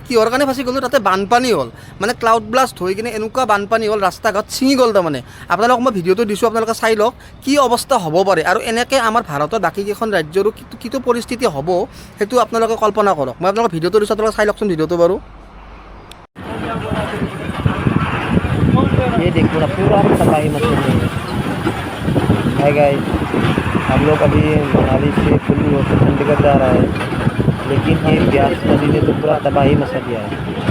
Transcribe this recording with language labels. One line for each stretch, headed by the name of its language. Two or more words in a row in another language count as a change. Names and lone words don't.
Assamese: কিহৰ কাৰণে ফাঁচি গ'লোঁ, তাতে বানপানী হ'ল। মানে
English: cloud blast
Assamese: হৈ কিনে এনেকুৱা বানপানী হ'ল, ৰাস্তা ঘাট ছিঙি গ'ল। তাৰমানে আপোনালোকক মই ভিডিঅ'টো দিছোঁ, আপোনালোকে চাই লওক কি অৱস্থা হ'ব পাৰে আৰু এনেকৈ আমাৰ ভাৰতৰ বাকীকেইখন ৰাজ্যৰো কিটো পৰিস্থিতি হ'ব সেইটো আপোনালোকে কল্পনা কৰক। মই আপোনালোকক ভিডিঅ'টো দিছোঁ, আপোনালোকে চাই লওকচোন ভিডিঅ'টো বাৰু।
Hindi: ये देखो ना पूरा तबाही मची हुई है गाइस। हम लोग अभी मनाली से कुल्लू होकर चंडीगढ़ जा रहा है, लेकिन ये ब्यास नदी ने तो पूरा तबाही मचा दिया है।